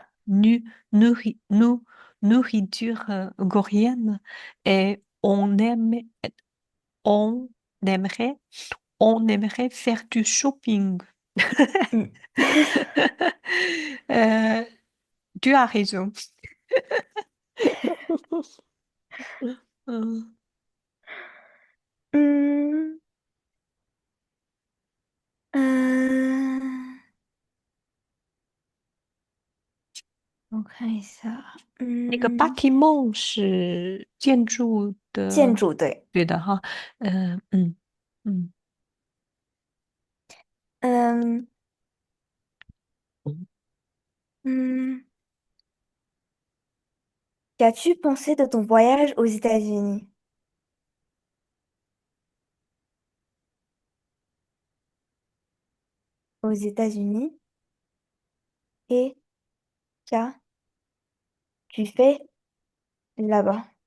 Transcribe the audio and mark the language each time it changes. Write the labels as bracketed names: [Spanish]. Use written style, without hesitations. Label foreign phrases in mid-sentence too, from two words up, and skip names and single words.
[French] nu, nourri- nou- nourriture coréenne, et on aimerait, on aimerait faire du shopping. Hmm. Euh, tu as raison. Euh, [Chinese] Hmm. Euh,我看一下，那个 bâtiment 是建筑建的，筑对，对的哈。嗯。嗯嗯， [French] 嗯 qu'as-tu pensé de ton voyage aux États-Unis? Aux États-Unis et qu'as-tu fait là-bas?